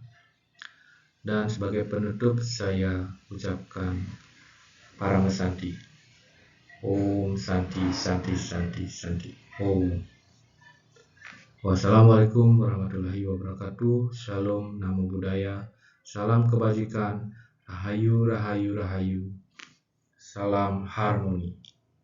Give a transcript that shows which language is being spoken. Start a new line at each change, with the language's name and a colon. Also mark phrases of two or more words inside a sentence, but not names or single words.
Indonesian: Dan sebagai penutup saya ucapkan
Sanskrit: Parama Santi. Om Santi Santi Santi Santi. Om.
Arabic: Wassalamualaikum warahmatullahi wabarakatuh.
Indonesian: Shalom,
Pali: namo buddhaya.
Indonesian: Salam kebajikan.
Javanese: Rahayu, rahayu, rahayu.
Indonesian: Salam harmoni.